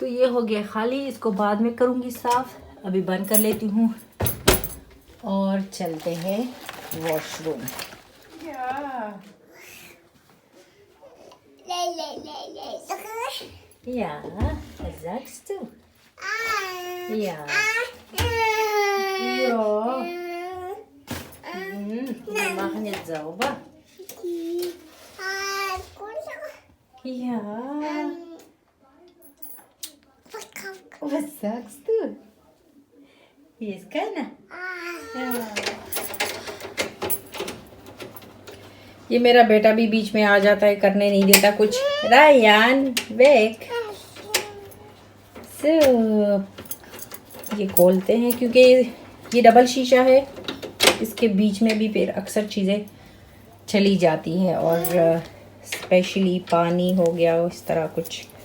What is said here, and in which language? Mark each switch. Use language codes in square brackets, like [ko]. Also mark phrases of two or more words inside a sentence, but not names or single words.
[hi] हो गया खाली, इसको बाद में करूँगी साफ़। अभी बंद कर लेती हूँ और चलते हैं वॉशरूम। [de] Ja, was sagst du? Ja. Ja. Wir machen jetzt sauber. Ja. Was sagst du? Hier ist keiner. Ja. [hi] ये मेरा बेटा भी बीच में आ जाता है, करने नहीं देता कुछ। रायन वेक। सो ये खोलते हैं क्योंकि ये डबल शीशा है, इसके बीच में भी फिर अक्सर चीज़ें चली जाती हैं, और स्पेशली पानी हो गया इस तरह कुछ।